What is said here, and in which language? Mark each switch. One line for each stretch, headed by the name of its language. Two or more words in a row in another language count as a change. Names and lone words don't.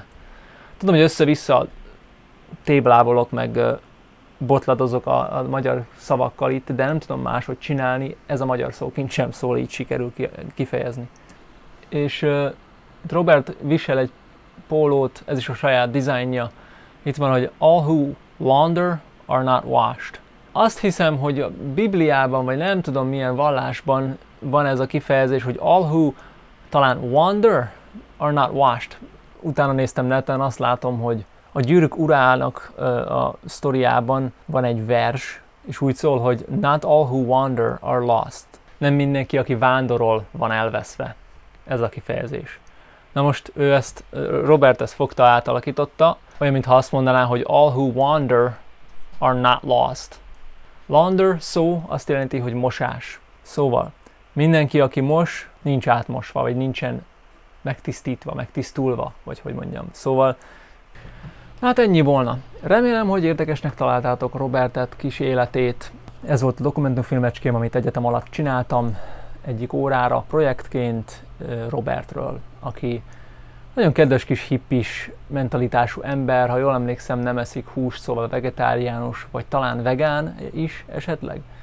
Hungarian: Tudom, hogy össze-vissza téblábolok, meg botladozok a magyar szavakkal itt, de nem tudom máshogy csinálni, ez a magyar szókincs sem szól, így sikerül kifejezni. És Robert visel egy pólót, ez is a saját dizájnja. Itt van, hogy
English: all who launder are not washed.
Hungarian: Azt hiszem, hogy a Bibliában, vagy nem tudom milyen vallásban van ez a kifejezés, hogy
English: all who
Hungarian: talán
English: wander are not washed.
Hungarian: Utána néztem neten, azt látom, hogy a Gyűrűk urának a sztoriában van egy vers, és úgy szól, hogy
English: not all who wander are lost.
Hungarian: Nem mindenki, aki vándorol, van elveszve. Ez a kifejezés. Na most Robert ezt fogta, átalakította, olyan, mintha azt mondaná, hogy
English: all who wander are not lost.
Hungarian: Launder szó azt jelenti, hogy mosás. Szóval mindenki, aki mos, nincs átmosva, vagy nincsen megtisztítva, megtisztulva, vagy hogy mondjam. Szóval, hát ennyi volna. Remélem, hogy érdekesnek találtátok Robertet, kis életét. Ez volt a dokumentumfilmecském, amit egyetem alatt csináltam egyik órára projektként Robertről, aki nagyon kedves kis hippis mentalitású ember, ha jól emlékszem, nem eszik húst, szóval vegetáriánus, vagy talán vegán is esetleg.